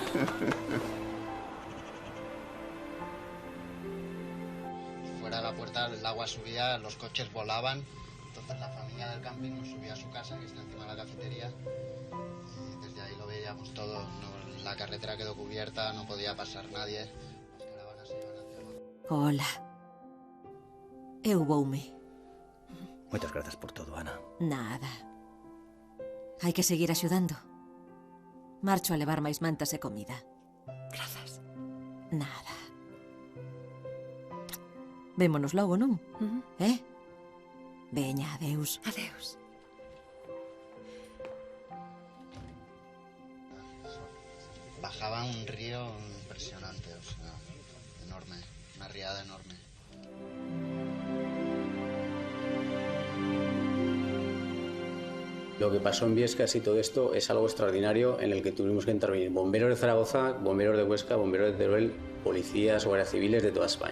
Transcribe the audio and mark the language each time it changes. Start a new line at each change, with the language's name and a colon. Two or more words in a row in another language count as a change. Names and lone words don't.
Spanish: Fuera de la puerta el agua subía, los coches volaban. Entonces la familia del camping nos subía a su casa, que está encima de la cafetería. Y desde ahí lo veíamos todo. La carretera quedó cubierta, no podía pasar nadie. Las caravanas se iban hacia abajo. Hola.
Galician: Eu voume.
Spanish: Muchas gracias por todo, Ana.
Galician: Nada. Hai que seguir axudando. Marcho a levar máis mantas e comida. Grazas. Nada. Vémonos logo, non? Veña, adeus. Adeus.
Spanish: Bajaba un río impresionante, o sea, enorme, una riada enorme. Lo que pasó en Viescas y todo esto es algo extraordinario en el que tuvimos que intervenir bomberos de Zaragoza, bomberos de Huesca, bomberos de Teruel, policías, guardias civiles de toda España.